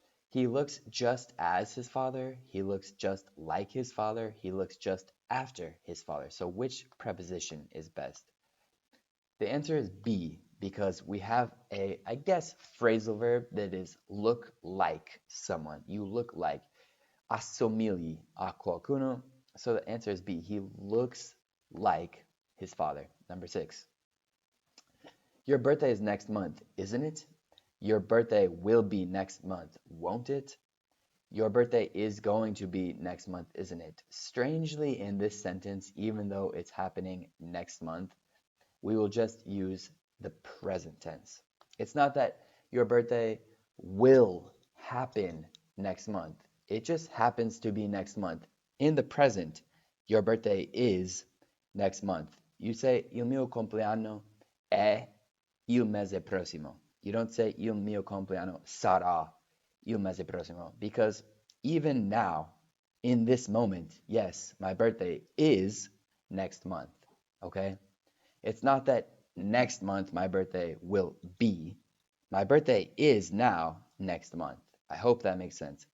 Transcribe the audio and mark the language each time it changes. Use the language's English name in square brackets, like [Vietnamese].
[English] He looks just as his father. He looks just like his father. He looks just after his father. So which preposition is best? The answer is B because we have a, I guess, phrasal verb that is look like someone. You look like [Italian] assomigli a qualcuno. [English] So the answer is B. He looks like his father. Number 6. Your birthday is next month, isn't it? Your birthday will be next month, won't it? Your birthday is going to be next month, isn't it? Strangely, in this sentence, even though it's happening next month, we will just use the present tense. It's not that your birthday will happen next month. It just happens to be next month. In the present, your birthday is next month. You say, [Italian] il mio compleanno è il mese prossimo. [English] You don't say, [Italian] il mio compleanno sarà il mese prossimo. [English] Because even now, in this moment, yes, my birthday is next month. Okay? It's not that next month my birthday will be. My birthday is now next month. I hope that makes sense.